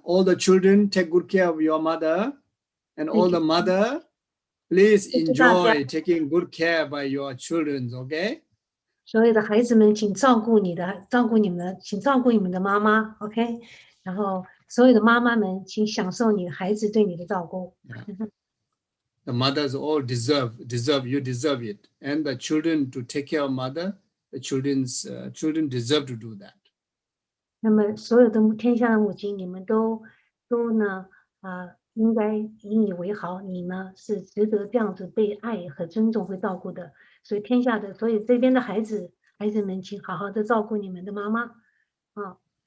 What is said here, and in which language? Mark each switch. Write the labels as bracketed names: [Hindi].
[English] All the children, take good care of your mother. And all the mother, please enjoy taking good care by your children, okay? [Chinese] 所有的孩子们，请照顾你们，请照顾你们的妈妈 ，OK？然后所有的妈妈们，请享受你孩子对你的照顾。 [English] The mothers all deserve, you deserve it. And the children to take care of mother, the children deserve to do that. [Chinese] 那么所有的天下的母亲，你们都呢应该引以为豪，你呢是值得这样子被爱和尊重、会照顾的。所以所以这边的孩子们，请好好的照顾你们的妈妈啊。